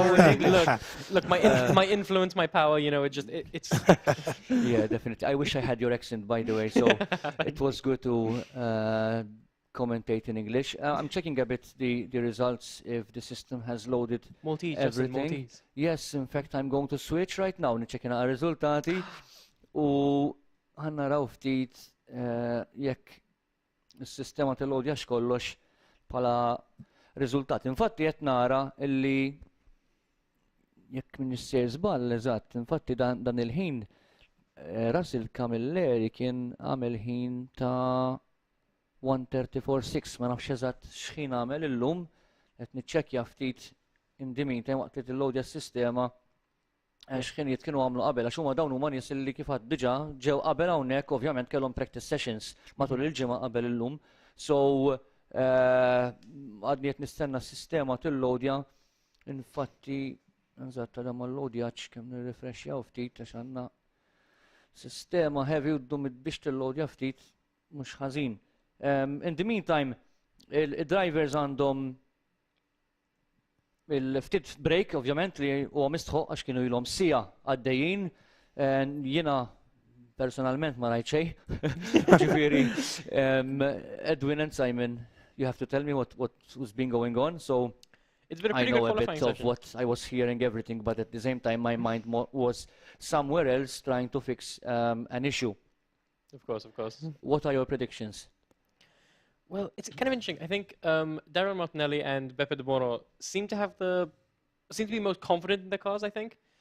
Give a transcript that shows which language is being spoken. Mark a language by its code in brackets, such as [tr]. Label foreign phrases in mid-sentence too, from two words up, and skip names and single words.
[en] Look, my influence, my power, it's. Yeah, definitely. I wish I had your accent, by the way, so it was good to commentate in English. I'm checking a bit the results, if the system has loaded everything. Maltese. Yes, in fact, I'm going to switch right now and checking our riżultati. [mt] U ħannaraw ftit jekk is-sistema tilodjax kollox bħala riżultat. Infatti qed nara illi jekk min issir żball eżatt, infatti dan il-ħin Russell Camilleri kien għamel ħin ta' 1:34.6 ma nafx eżatt x'ħin għamel illum qed niċċekkja ftit [en] in the meantime [mt] waqt li tillowdja s-sistema x'ħinijiet kienu għamlu qabel għax huma dawn huma nies li kif għad diġà ġew qabel hawnhekk ovvjament kellhom [en] practice sessions [mt] matul il-ġimgħa qabel illum. So għadni qed nistenna s-sistema tillowdja infatti eżatt għadha mal-lowdjaġġ kemm nirrifrexxjaw ftit għax għandna sistema heavy u ddum biex tillowdja ftit mhux ħażin. [en] In the meantime, [mt] il-drivers għandhom il-ftit break, ovvjament, li huwa mistħoq għax kienu ilhom sija għaddejjin. Jiena personalment ma rajt xejn. [en] Ġifieri, Edwin and Simon, you have to tell me what was been going on. So It's been a I pretty know good a bit qualifying of session. what I was hearing, everything, but at the same time, my mind was somewhere else trying to fix an issue. Of course, of course. What are your predictions? Well, it's kind of interesting. I think Darren Martinelli and Beppe De Bono seem to be most confident in their cars, I think.